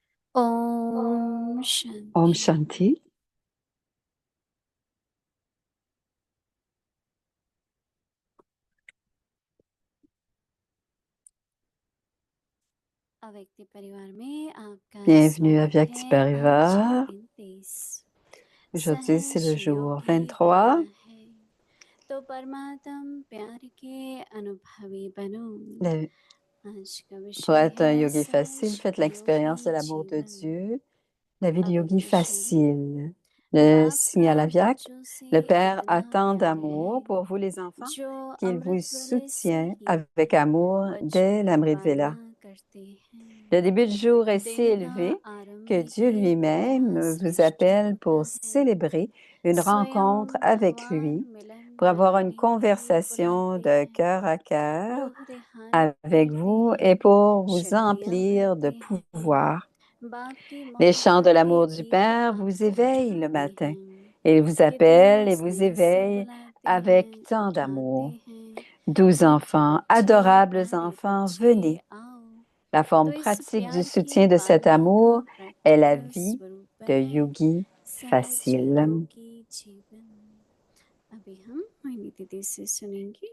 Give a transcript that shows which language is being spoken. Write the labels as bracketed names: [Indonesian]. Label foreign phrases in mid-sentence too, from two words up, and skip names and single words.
[Hindi] Om Om Shanti. Shanti. अव्यक्ति परिवार में आपका [French] Bienvenue à [Hindi] स्वागत [French] Vyakti [Hindi] है। आज [French] Parivar. [Hindi] 29 [French] Aujourd'hui, c'est le jour [Hindi] सहज [French] 23. [Hindi] योगी है तो परमात्म प्यार के अनुभवी बनो। [French] Le- [Hindi] आज का [French] Pour [Hindi] विषय [French] être un [Hindi] है [French] yogi facile, [Hindi] सहज [French] faites l'expérience de [Hindi] योगी [French] l'amour de [Hindi] जीवन। [French] Dieu, la vie de yogi [Hindi] अवधि [French] facile. Le [Hindi] बाप [French] signe [Hindi] का [French] à la Vyak, [Hindi] बच्चों से [French] le Père [Hindi] इतना [French] a tant [Hindi] प्यार [French] d'amour [Hindi] है [French] pour vous les enfants [Hindi] जो [French] qu'il vous [Hindi] अमृत वेले से [French] soutient [Hindi] ही [French] avec amour dès [Hindi] बच्चों की [French] l'Amrit Vela. [Hindi] पालना करते हैं। [French] Le début du jour est si [Hindi] दिन का [French] élevé [Hindi] आरंभ [French] que Dieu [Hindi] ही [French] lui-même [Hindi] इतना [French] vous [Hindi] श्रेष्ठ [French] appelle [Hindi] होता [French] pour [Hindi] है। [French] célébrer une rencontre [Hindi] स्वयं [French] avec [Hindi] भगवान [French] lui, [Hindi] मिलन [French] pour avoir une [Hindi] मनाने को [French] conversation [Hindi] बुलाते [French] de [Hindi] हैं। [French] cœur à cœur [Hindi] लोग ध्यान [French] avec [Hindi] करते [French] vous [Hindi] हैं, [French] et pour vous [Hindi] शक्तियाँ [French] emplir de [Hindi] भरते हैं। [French] pouvoir. [Hindi] बाप की [French] Les chants de [Hindi] मोहब्बत के [French] l'amour du [Hindi] गीत [French] Père vous [Hindi] आपको [French] éveillent le [Hindi] उठाते [French] matin. [Hindi] हैं। [French] Et ils vous [Hindi] कितना [French] appellent et vous [Hindi] स्नेह से [French] éveillent [Hindi] बुलाते [French] avec [Hindi] हैं, [French] tant [Hindi] उठाते [French] d'amour. [Hindi] हैं। [French] 12 [Hindi] मीठे [French] enfants, [Hindi] बच्चे, [French] adorables [Hindi] प्यारे [French] enfants, [Hindi] बच्चे [French] venez. [Hindi] आओ। [French] La [Hindi] तो [French] forme [Hindi] इस [French] pratique du [Hindi] प्यार की [French] soutien de cet [Hindi] पालना का [French] amour est la [Hindi] प्रैक्टिकल [French] vie [Hindi] स्वरूप [French] de [Hindi] है [French] yogi [Hindi] सहज [French] facile. [Hindi] योगी जीवन। अभी हम मोहिनी दीदी से सुनेंगे।